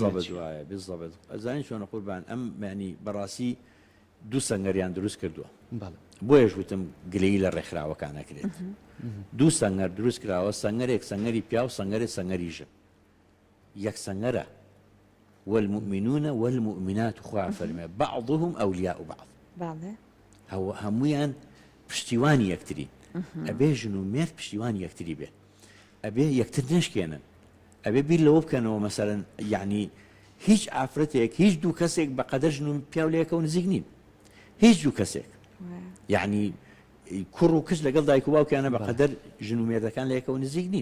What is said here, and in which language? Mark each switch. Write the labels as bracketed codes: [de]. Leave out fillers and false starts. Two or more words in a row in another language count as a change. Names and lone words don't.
[ckb] بەجوایە بزڵێت ئەزانین چۆنە قوربان ئەم ینی بەڕاستی دوو سەنگەریان دروست کردووە، بۆیەش وتم گلەیی لە ڕێکخراوەکان نەکرێت. دوو سەنگەر دروست کراوە، سەنگەرێک سەنگەری پیا و سەنگەرێک سەنگەری ژن، یەک سەنگەرە [ar] والمؤمنون والمؤمنات [ckb] خوا فەرمێ [ar] بعضهم ئەولیاء بعض، [ckb] هەمویان پشتیوانی یەکترین، ئەبێ ژن و مێرد پشتیوانی یەکتری بێ، ئەبێ یەکتر نشکێنن، ئەبێ بیر لەوە بکەنەوە مەسەرەن یعنی هیچ ئافرەتێک هیچ دوو کەسێک بەقەدەر ژن و پیاو لەیەکەوە نزیک نین، هیچ دوو کەسێک یعنی کوڕ و کچ لەگەڵ دایک و باوکیانە بەقەدەر ژن و مێردەکان لەیەکەوە نزیک نین.